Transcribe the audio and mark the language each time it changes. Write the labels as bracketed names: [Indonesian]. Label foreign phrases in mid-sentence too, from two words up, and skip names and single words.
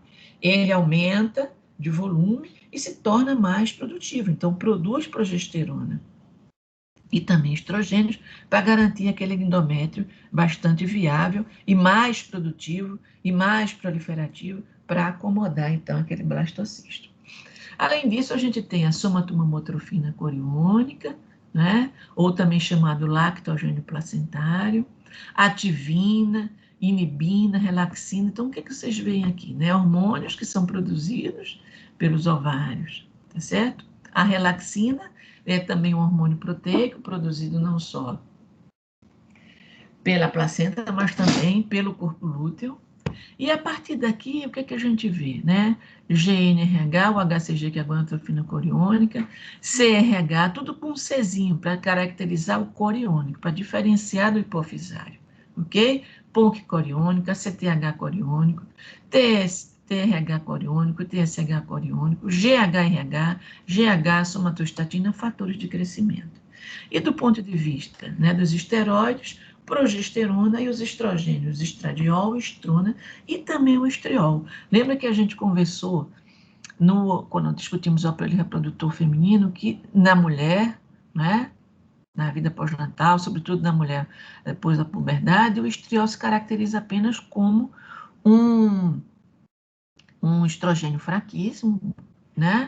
[Portuguese] Ele aumenta de volume e se torna mais produtivo, então produz progesterona e também estrogênios para garantir aquele endométrio bastante viável e mais produtivo e mais proliferativo para acomodar então aquele blastocisto. Além disso, a gente tem a somatomamotrofina coriônica, né, ou também chamado lactogênio placentário, ativina, inibina, relaxina. Então, o que vocês veem aqui? Né? Hormônios que são produzidos pelos ovários, tá certo? A relaxina é também um hormônio proteico, produzido não só pela placenta, mas também pelo corpo lúteo. E a partir daqui, o que a gente vê, né? GNRH, o HCG, que é a gonadotrofina coriônica, CRH, tudo com um Czinho, para caracterizar o coriônico, para diferenciar do hipofisário, ok? PONC coriônica, CTH coriônico, TRH coriônico, TSH coriônico, GHRH, GH, somatostatina, fatores de crescimento. E do ponto de vista, né, dos esteroides, progesterona e os estrogênios, estradiol, estrona e também o estriol. Lembra que a gente conversou quando discutimos o aparelho reprodutor feminino, que na mulher, né, na vida pós-natal, sobretudo na mulher depois da puberdade, o estriol se caracteriza apenas como um estrogênio fraquíssimo, né?